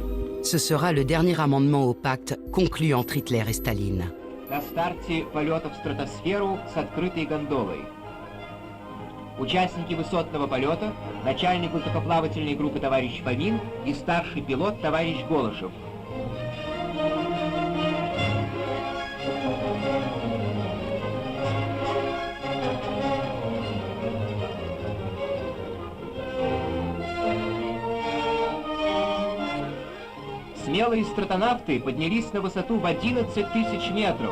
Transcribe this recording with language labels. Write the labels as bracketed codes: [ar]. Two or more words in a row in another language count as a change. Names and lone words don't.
[fr] Ce sera le dernier amendement au pacte conclu entre Hitler et Staline. [ru] На старте полета в стратосферу с открытой гондолой. Участники высотного полета, начальник воздухоплавательной группы товарищ Фомин и старший пилот товарищ Голышев. Смелые стратонавты поднялись на высоту в 11 тысяч метров.